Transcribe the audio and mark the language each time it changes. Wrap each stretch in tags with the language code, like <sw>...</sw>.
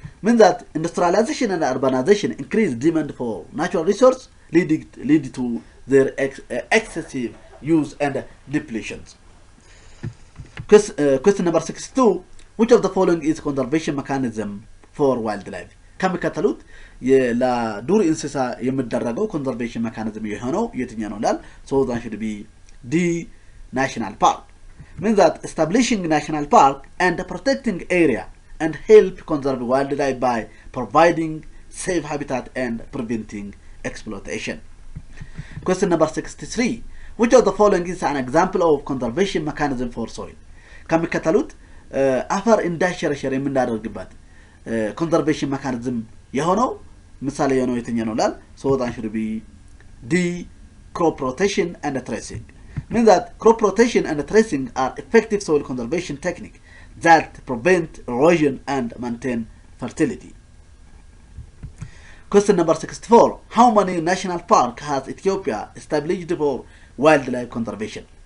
<en>Means that industrialization and urbanization increase demand for natural resource lead to their excessive use and depletions. Question number 62. Which of the following is conservation mechanism for wildlife?</en> <am>ከሚከተሉት ለዱር እንስሳ የሚደረገው conservation mechanism የሆነው የትኛው ነው ላል</am> <en>so that should be D. National park. Means that establishing national park and protecting area and help conserve wildlife by providing safe habitat and preventing exploitation. Question number 63. Which of the following is an example of conservation mechanism for soil?</en> <am>ከሚከተሉት አፈር እንዳይሸረሸር የምናደርግበት conservation mechanism የሆነው ምሳሌ የሆነው የትኛው ነው ላል</am> <en>so that should be D. Crop rotation and tracing. Means that crop rotation and tracing are effective soil conservation techniques that prevent erosion and maintain fertility. Question number 64. How many national parks has Ethiopia established for wildlife conservation?</en>